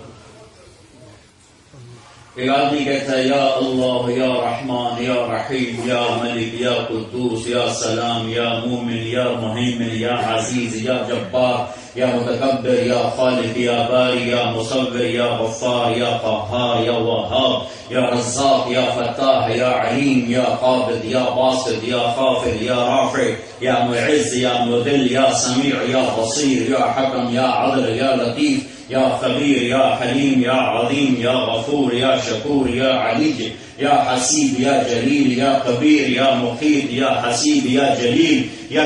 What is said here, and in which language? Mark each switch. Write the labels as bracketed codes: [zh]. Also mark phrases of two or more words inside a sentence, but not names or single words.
[ur] ایک آدمی کہتا ہے [ar] یا اللہ, یا رحمان, یا رحیم, یا ملک, یا قدوس, یا سلام, یا مومن, یا مہیمن, یا عزیز, یا جبار, یا متکبر, یا خالق, یا باری, یا مصور, یا غفار, یا قہار, یا وہاب, یا رزاق, یا فتاح, یا علیم, یا قابض, یا باسط, یا خافض, یا رافع, یا معز, یا مذل, یا سمیع, یا بصیر, یا حکم, یا عدل, یا لطیف, یا خبیر, یا حلیم, یا عظیم, یا غفور, یا شکور, یا علی, یا حسیب, یا جلیل, یا کبیر, یا مقیت, یا حسیب, یا جلیل, یا